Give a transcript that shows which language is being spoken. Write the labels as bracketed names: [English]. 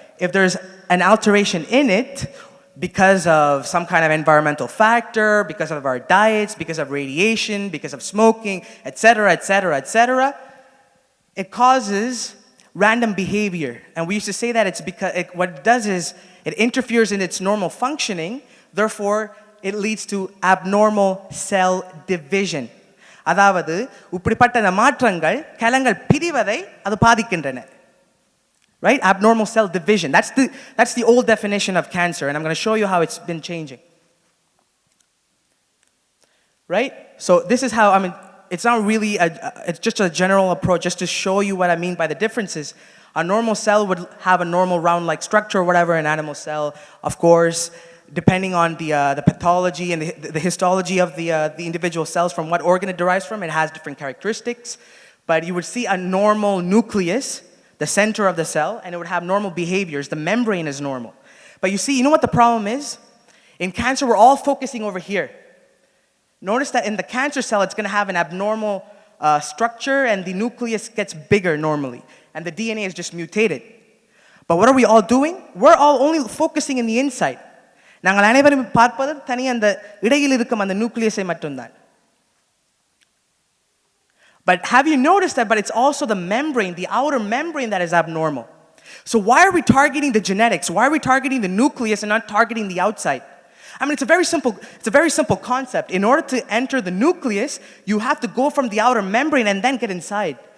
[English] If there's an alteration in it, because of some kind of environmental factor, because of our diets, because of radiation, because of smoking, etc., etc., etc., it causes random behavior. And we used to say that it's because what it does is it interferes in its normal functioning, therefore it leads to abnormal cell division. [Tamil] அதாவது இப்படிப்பட்ட மாற்றங்கள் கலங்கள் பிரிவதை அது பாதிக்கின்றன. [English] Right? Abnormal cell division. That's the old definition of cancer, and I'm going to show you how it's been changing. Right? So this is how, it's not really, it's just a general approach, just to show you what I mean by the differences. A normal cell would have a normal round-like structure or whatever, an animal cell, of course, depending on the pathology and the histology of the individual cells, from what organ it derives from, it has different characteristics. But you would see a normal nucleus, the center of the cell, and it would have normal behaviors. The membrane is normal. But you see, you know what the problem is? In cancer, we're all focusing over here. Notice that in the cancer cell, it's going to have an abnormal structure, and the nucleus gets bigger normally, and the DNA is just mutated. But what are we all doing? We're all only focusing in the inside. [Tamil] நாங்கள் அனைவரும் பார்ப்பது தனி அந்த இடையில் இருக்கும் அந்த நியூக்ளியஸை மட்டும்தான். [English] But have you noticed that? But it's also the membrane, the outer membrane that is abnormal. So why are we targeting the genetics? Why are we targeting the nucleus and not targeting the outside? I mean, it's a very simple concept. In order to enter the nucleus, you have to go from the outer membrane and then get inside.